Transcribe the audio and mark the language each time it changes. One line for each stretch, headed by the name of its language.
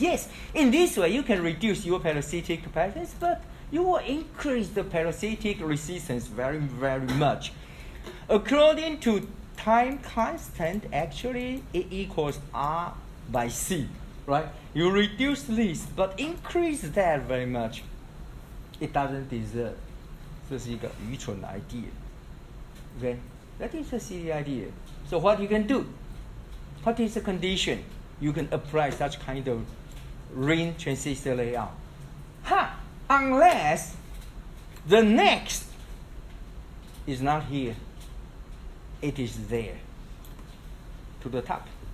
English: Yes, in this way you can reduce your parasitic capacitance, but you will increase the parasitic resistance very, very much. According to time constant, actually it equals R by C, right? You reduce this, but increase that very much. It doesn't deserve.
Chinese: 这是一个愚蠢的 idea.
English: Okay, that is a silly idea. So what you can do? What is the condition you can apply such kind of ring transistor layout? Unless the next is not here, it is there, to the top.